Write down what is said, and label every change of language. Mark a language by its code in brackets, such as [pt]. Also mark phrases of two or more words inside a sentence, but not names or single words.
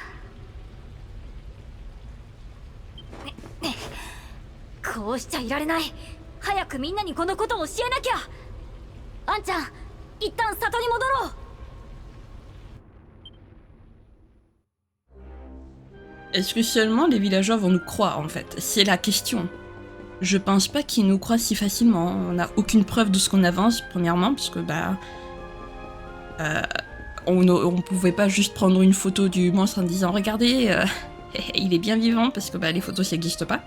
[ja] こうしちゃいられない。早くみんなにこのことを教えなきゃ。あんちゃん、一旦里に戻ろう。 [fr] Est-ce que seulement les villageois vont nous croire, en fait? C'est la question. Je pense pas qu'ils nous croient si facilement. On n'a aucune preuve de ce qu'on avance, premièrement, parce que, on pouvait pas juste prendre une photo du monstre en disant « Regardez, il est bien vivant », parce que les photos, ça n'existe pas.